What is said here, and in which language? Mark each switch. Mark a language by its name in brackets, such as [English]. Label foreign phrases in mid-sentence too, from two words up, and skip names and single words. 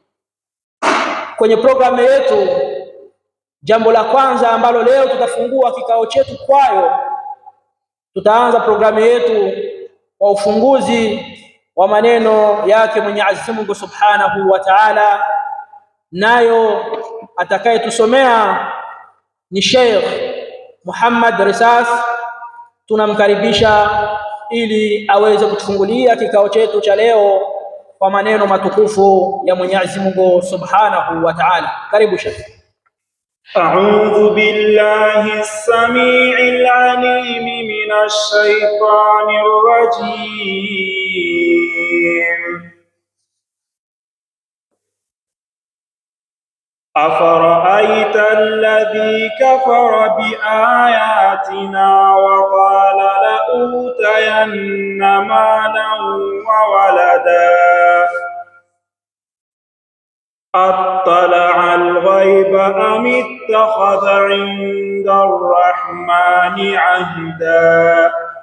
[Swahili] Kwenye programu yetu, jambo la kwanza ambalo leo tutafungua kikao chetu kwayo, tutaanza programu yetu kwa ufunguzi wa maneno yake Mwenyezi Mungu [Arabic] سبحانه وتعالى, [Swahili] nayo atakayetusomea ni Sheikh Muhammad Risas. Tunamkaribisha ili aweze kutufungulia kikao chetu cha leo kwa maneno matukufu ya Mwenyezi Mungu [Arabic] سبحانه وتعالى. [Swahili] Karibu Sheikh. [Arabic] أعوذ بالله السميع العليم من الشيطان الرجيم. أفرأيت الذي كفر بآياتنا وقال لأوتين مالا وولدا أطلع الغيب أم اتخذ عند الرحمن عهدا